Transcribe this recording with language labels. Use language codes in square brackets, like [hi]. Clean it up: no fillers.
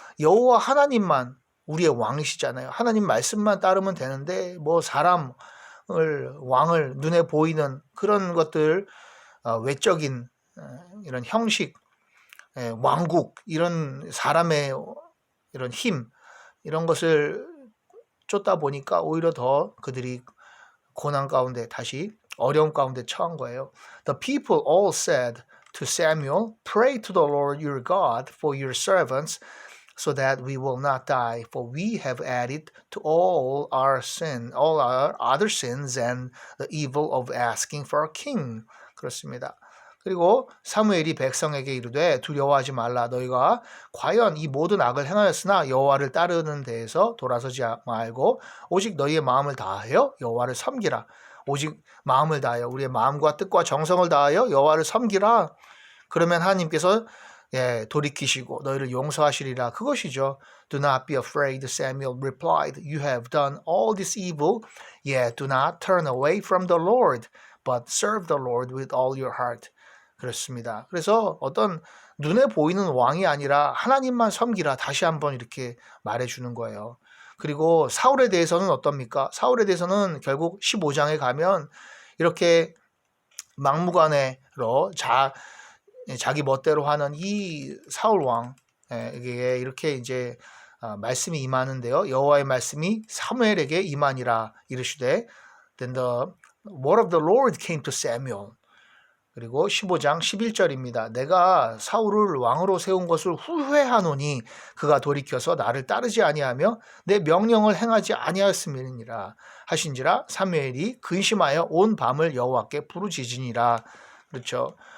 [ko] 여호와 하나님만 우리의 왕이시잖아요. 하나님 말씀만 따르면 되는데 뭐 사람을 왕을 눈에 보이는 그런 것들 외적인 이런 형식 왕국 이런 사람의 이런 힘 이런 것을 쫓다 보니까 오히려 더 그들이 고난 가운데 다시 어려움 가운데 처한 거예요. [en] The people all said to Samuel, pray to the Lord your God for your servants so that we will not die, for we have added to all our other sins and the evil of asking for a king. [ko] 그렇습니다. 그리고 사무엘이 백성에게 이르되 두려워하지 말라. 너희가 과연 이 모든 악을 행하였으나 여호와를 따르는 데에서 돌아서지 말고 오직 너희의 마음을 다하여 여호와를 섬기라. 오직 마음을 다하여 우리의 마음과 뜻과 정성을 다하여 여호와를 섬기라. 그러면 하나님께서 돌이키시고 너희를 용서하시리라. 그것이죠. [en] Do not be afraid, Samuel replied. You have done all this evil, yet do not turn away from the Lord, but serve the Lord with all your heart. [ko] 그렇습니다. 그래서 어떤 눈에 보이는 왕이 아니라 하나님만 섬기라. 다시 한번 이렇게 말해주는 거예요. 그리고 사울에 대해서는 어떻습니까? 사울에 대해서는 결국 15장에 가면 이렇게 막무가내로 자기 멋대로 하는 이 사울 왕에게 이렇게 이제 말씀이 임하는데요. 여호와의 말씀이 사무엘에게 임하니라 이르시되 [en] Then the word of the Lord came to Samuel. [ko] 그리고 15장 11절입니다. 내가 사울을 왕으로 세운 것을 후회하노니 그가 돌이켜서 나를 따르지 아니하며 내 명령을 행하지 아니하였음이니라 하신지라 사무엘이 근심하여 온 밤을 여호와께 부르짖으니라. 그렇죠.